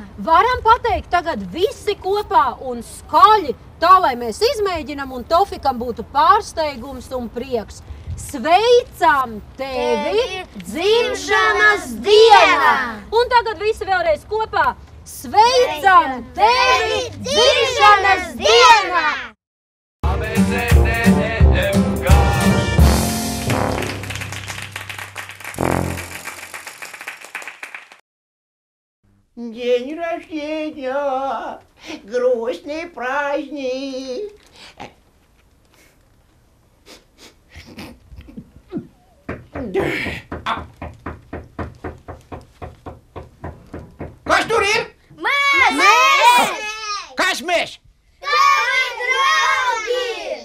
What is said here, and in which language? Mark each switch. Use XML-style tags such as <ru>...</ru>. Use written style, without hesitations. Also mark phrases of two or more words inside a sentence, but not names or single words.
<lv>Varam pateikt tagad visi kopā un skaļi, tā lai mēs izmēģinam un Tofikam būtu pārsteigums un prieks. Sveicam tevi dzimšanas dienā! Un tagad visi vēlreiz kopā. Sveicam tevi dzimšanas dienā!</lv> <ru>День рождения, грустный праздник.</ru> <lv>Kas tur ir? Mēs! Kas mēs? Tavi draugi!</lv>